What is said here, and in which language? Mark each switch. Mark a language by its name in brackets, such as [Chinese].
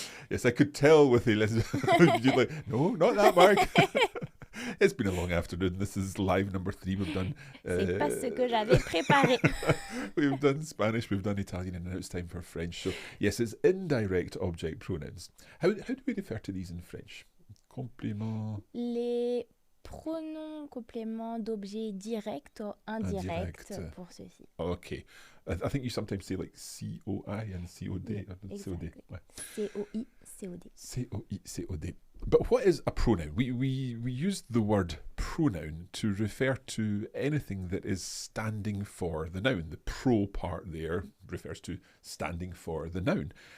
[English] Yes, I could tell with the... You're like, no, not that, Mark. It's been a long afternoon. This is live number 3. We've done... [French] C'est pas ce que j'avais préparé. [English] We've done Spanish, we've done Italian, and now it's time for French. So, yes, it's indirect object pronouns. How do we refer to these in French? [French] Complément... Les pronoms compléments d'objets directs ou indirects pour ceci. [English] Okay. I think you sometimes say like COI and COD. Yeah, COD. exactly. [French] Ouais. COI, COD. [English] COI, COD. But what is a pronoun? We use the word pronoun to refer to anything that is standing for the noun. The pro part there refers to standing for the noun.